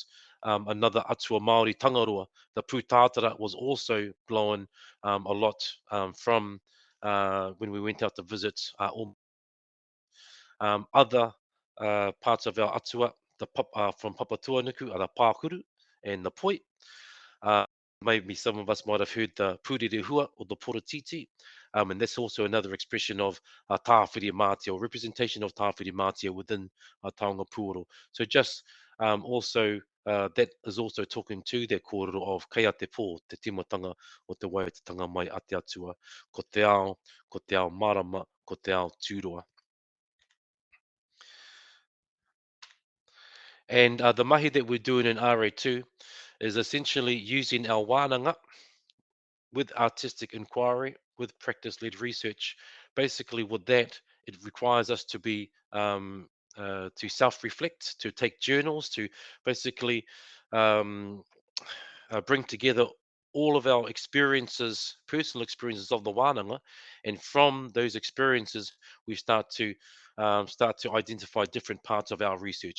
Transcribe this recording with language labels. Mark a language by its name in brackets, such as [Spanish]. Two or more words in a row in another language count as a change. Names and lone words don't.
[Māori] Another atua Māori tangaroa, [English] the pūtātara, was also blown a lot from when we went out to visit other parts of our atua, from Papatuanuku are the pākuru and the poi. Maybe some of us might have heard the pūrere or the porotiti, and that's also another expression of tāwhiri mātia, or representation of tāwhiri mātia within [Māori] taonga pūoro. [English] So just also that is also talking to that [Māori] kōrero of kaya te pō, te timatanga o te waitatanga mai a te atua, ko te ao marama, ko te ao tūroa. [English] And the mahi that we're doing in RA2 is essentially using our wānanga with artistic inquiry, with practice-led research. Basically, with that, it requires us to be to self-reflect, to take journals, to basically bring together all of our experiences, personal experiences of the wānanga, and from those experiences, we start to identify different parts of our research.